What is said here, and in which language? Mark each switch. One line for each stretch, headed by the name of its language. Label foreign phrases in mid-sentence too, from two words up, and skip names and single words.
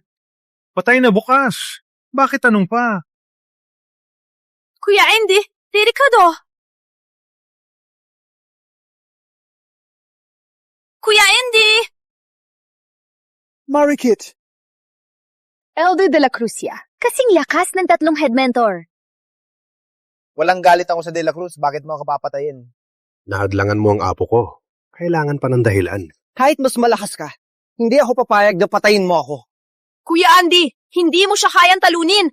Filipino: Patay na bukas. Bakit tanong pa? Kuya Andy, si Ricardo. Kuya Andy! Marikit! Elder de la Cruzia, kasing lakas ng tatlong
English: head mentor.
Filipino: Walang galit ako sa De La Cruz, bakit mo ako papatayin? Nahadlangan mo ang apo ko. Kailangan pa ng dahilan. Kahit mas malakas ka, hindi ako papayag na patayin mo ako. Kuya Andy, hindi mo siya kayang talunin.